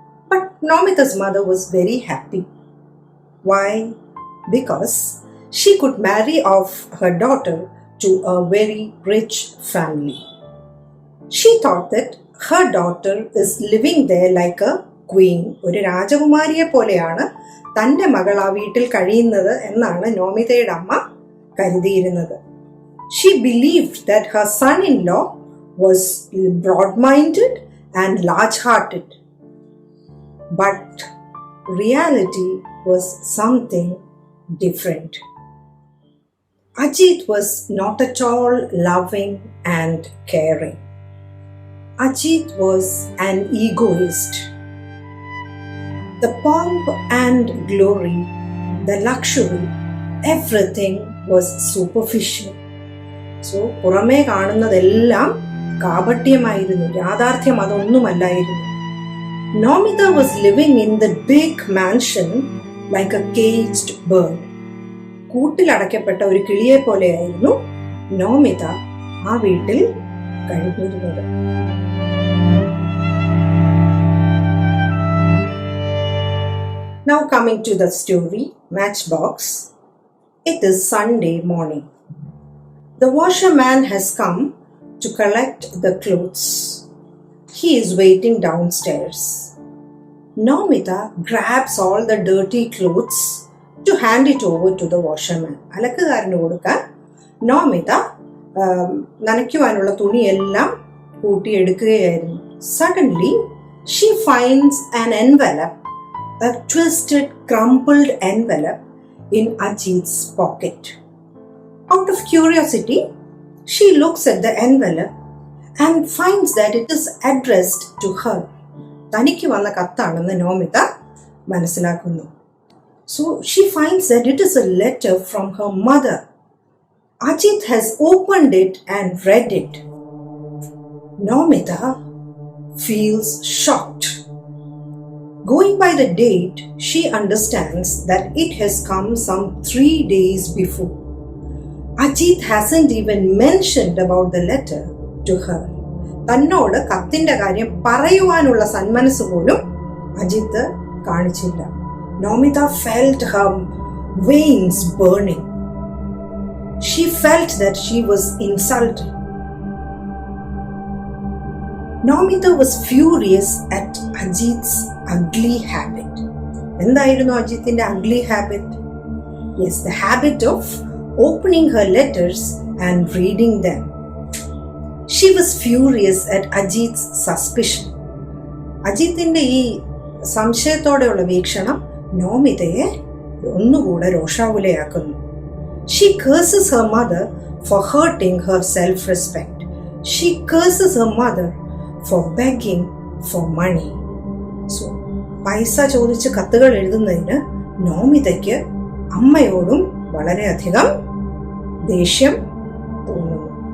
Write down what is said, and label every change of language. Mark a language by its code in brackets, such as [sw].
[en] But Naumita's mother was very happy. Why? Because she could marry off her daughter to a very rich family. She thought that her daughter is living there like a queen. [ml] ഒരു രാജകുമാരിയെ പോലെയാണ് തൻ്റെ മകൾ ആ വീട്ടിൽ കഴിയുന്നത് എന്നാണ് നോമിതയുടെ അമ്മ കരുതിയിരുന്നത്. [en] She believed that her son-in-law was broad-minded and large-hearted. But reality was something different. Ajit was not at all loving and caring. Ajit was an egoist. The pomp and glory, the luxury, everything was superficial. [ml] So, പുറമേ കാണുന്നതെല്ലാം കാപട്യമായിരുന്നു, യാഥാർത്ഥ്യം അതൊന്നുമല്ലായിരുന്നു. [en] Naumita was living in the big mansion like a caged bird. [ml] കൂട്ടിലടയ്ക്കപ്പെട്ട ഒരു കിളിയെ പോലെയായിരുന്നു നോമിത ആ വീട്ടിൽ കഴിഞ്ഞിരുന്നത്. [en] Now coming to the story, Matchbox. It is Sunday morning. The washerman has come to collect the clothes. He is waiting downstairs. Naumita grabs all the dirty clothes to hand it over to the washerman. [ml] അലക്കുകാരന് കൊടുക്കാൻ നോമിത നനയ്ക്കുവാനുള്ള തുണിയെല്ലാം കൂട്ടിയെടുക്കുകയായിരുന്നു. [en] Suddenly, she finds an envelope, a twisted, crumpled envelope in Ajit's pocket. Out of curiosity, she looks at the envelope and finds that it is addressed to her. [ml] തനിക്ക് വന്ന കത്താണെന്ന് നോമിത മനസ്സിലാക്കുന്നു. [en] So she finds that it is a letter from her mother. Ajit has opened it and read it. Nomita feels shocked. Going by the date, she understands that it has come some 3 days before. Ajit hasn't even mentioned about the letter to her. [ml] തന്നോട് കത്തിന്റെ കാര്യം പറയുവാനുള്ള സന്മനസ് പോലും അജിത്ത് കാണിച്ചില്ല. [en] Nomita felt her veins burning. She felt that she was insulted. Nomita was furious at Ajit's ugly habit. [ml] എന്തായിരുന്നു അജിത്തിന്റെ [en] ugly habit? Yes, the habit of opening her letters and reading them. She was furious at Ajit's suspicion. [ml] അജിത്തിന്റെ ഈ സംശയത്തോടെയുള്ള വീക്ഷണം നോമിതയെ ഒന്നുകൂടെ രോഷാകുലയാക്കുന്നു. [en] She curses her mother for hurting her self-respect. She curses her mother for begging for money. [ml] So, പൈസ ചോദിച്ച് കത്തുകൾ എഴുതുന്നതിന് നോമിതയ്ക്ക് അമ്മയോടും വളരെയധികം ദേഷ്യം തോന്നുന്നു.